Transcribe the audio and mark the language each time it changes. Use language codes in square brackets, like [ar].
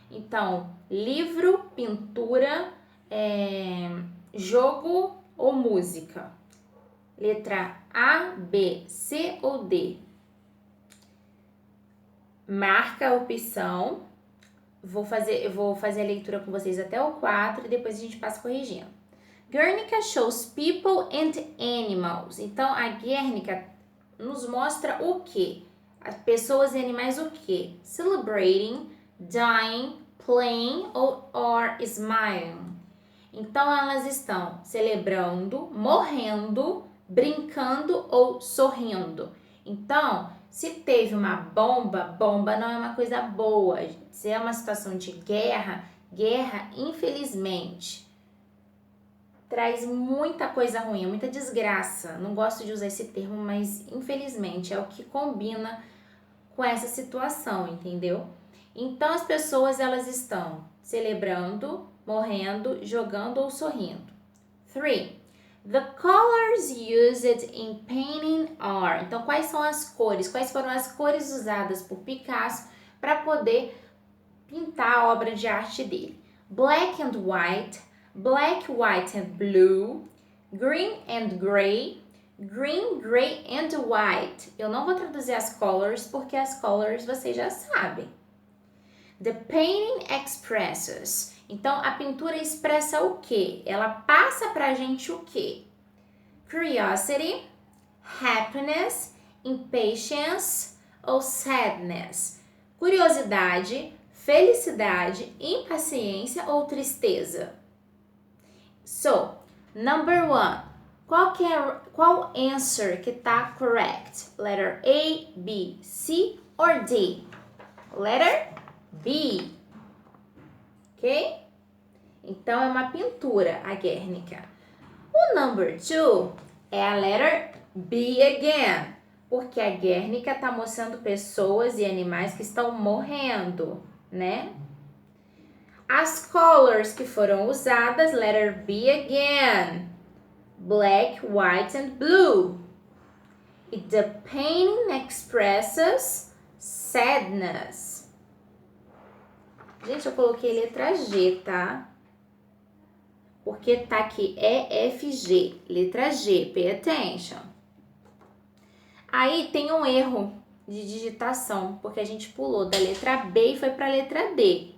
[pt] Então, livro, pintura, jogo ou música? Letra A, B, C ou D? Marca a opção. Eu vou fazer a leitura com vocês até o 4 e depois a gente passa corrigindo. [en] Guernica shows people and animals. [pt] Então, a Guernica nos mostra o quê? As pessoas e animais o quê? [en] Celebrating, dying, playing or smiling. [pt] Então, elas estão celebrando, morrendo, brincando ou sorrindo. Então, se teve uma bomba não é uma coisa boa. Se é uma situação de guerra, infelizmente, traz muita coisa ruim, muita desgraça. Não gosto de usar esse termo, mas infelizmente é o que combina com essa situação, entendeu? Então as pessoas elas estão celebrando, morrendo, jogando ou sorrindo. 3. [en] The colors used in painting are. [pt] Então quais são as cores? Quais foram as cores usadas por Picasso para poder pintar a obra de arte dele? [en] Black and white, black, white and blue, green and gray, green, gray and white. [pt] Eu não vou traduzir as colors porque as colors vocês já sabem. [en] The painting expresses. [pt] Então, a pintura expressa o quê? Ela passa pra gente o quê? [en] Curiosity, happiness, impatience [pt] ou [en] sadness. [pt] Curiosidade, felicidade, impaciência ou tristeza. [en] So, number 1. [pt] Qual [en] answer [pt] que tá [en] correct? Letter A, B, C or D? Letter B. Ok? [pt] Então, é uma pintura, a Guernica. O [en] number 2 [pt] é a [en] letter B again. [pt] Porque a Guernica está mostrando pessoas e animais que estão morrendo, né? As [en] colors [pt] que foram usadas, [en] letter B again. Black, white and blue. The painting expresses sadness. [pt] Gente, eu coloquei letra G, tá? Porque tá aqui EFG, letra G, [en] pay attention. [pt] Aí tem um erro de digitação, porque a gente pulou da letra B e foi para a letra D.